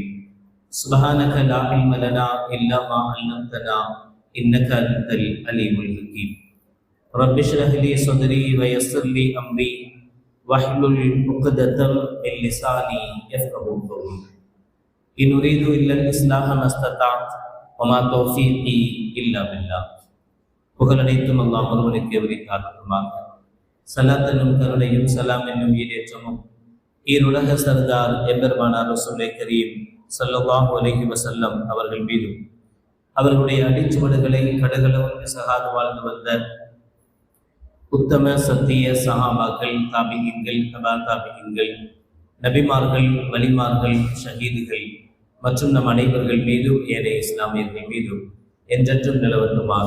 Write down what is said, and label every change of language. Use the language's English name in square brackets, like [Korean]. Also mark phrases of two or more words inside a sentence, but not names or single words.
[Arabic] سبحانك لا علم لنا إلا ما علمتنا إنك أنت العليم الحكيم. رب اشرح لي صدري ويسر لي أمري واحلل عقدة من لساني يفقهوا قولي. إن أريد إلا الإصلاح ما استطعت وما توفيقي إلا بالله. [Tamil] புகழ் அனைத்தும் அல்லாஹ் ஒருவனுக்கு உரித்தாகட்டுமாக. ஸலாத் என்னும் கருணையும் சலாம் என்னும் ஈடேற்றமும் ஈருலக சர்தார் எம்பெருமானார் ரசூலுல்லாஹி கரீம் [Arabic] صلى الله عليه وسلم [Tamil] அவர்கள் மீதும் அவர்களுடைய அடிச்சுவடுகளை கடகளவும் சகாது வாழ்ந்து வந்த உத்தம சத்திய சஹாபாக்கள், தாபிகீன்கள், தபா தாபிகீன்கள், நபிமார்கள், வலிமார்கள், ஷஹீதுகள் மற்றும் நம் அனைவர்கள் மீதும் ஏனைய இஸ்லாமியர்கள் மீதும் என்றென்றும் நிலவட்டுமாக.